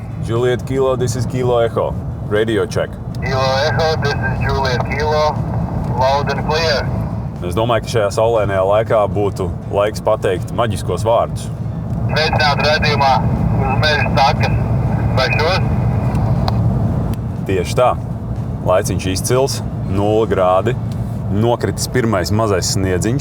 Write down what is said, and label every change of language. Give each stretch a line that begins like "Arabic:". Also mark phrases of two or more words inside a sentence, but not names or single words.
English: Juliet Kilo, this is Kilo Echo. Radio check. Kilo Echo, this is Juliet Kilo. Loud and clear.
Latvian: Es domāju, ka šajā saulainajā laikā būtu laiks pateikt maģiskos vārdus. Sveicināt redzījumā uz meža takas. Vai šos? Tieši tā. Laiciņš izcils, 0 grādi. Nokritis pirmais mazais sniedziņš.